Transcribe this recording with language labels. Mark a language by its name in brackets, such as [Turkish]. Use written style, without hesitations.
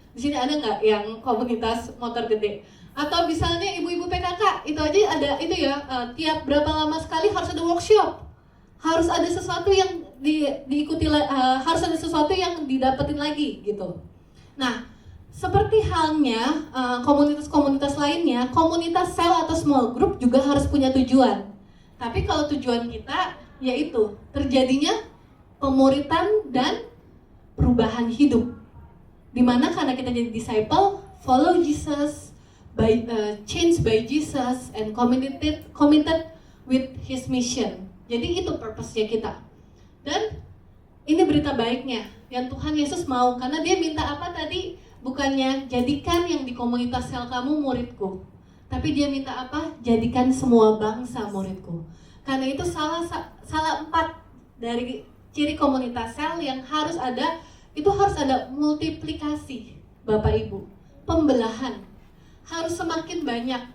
[Indonesian] Di sini ada nggak yang komunitas motor gede? Atau misalnya ibu-ibu PKK, itu aja ada itu ya, tiap berapa lama sekali harus ada workshop, harus ada sesuatu yang diikuti, harus ada sesuatu yang didapetin lagi gitu. Nah, seperti halnya komunitas-komunitas lainnya, komunitas sel atau small group juga harus punya tujuan. Tapi kalau tujuan kita yaitu terjadinya pemuridan dan perubahan hidup. Dimana karena kita jadi [English] disciple, follow Jesus, change by Jesus, and committed with His mission. [Indonesian] Jadi itu purpose-nya kita. Dan ini berita baiknya yang Tuhan Yesus mau, karena dia minta apa tadi? Bukannya jadikan yang di komunitas sel kamu muridku, tapi dia minta apa? Jadikan semua bangsa muridku. Karena itu salah 4 dari ciri komunitas sel yang harus ada, itu harus ada multiplikasi Bapak Ibu, pembelahan harus semakin banyak.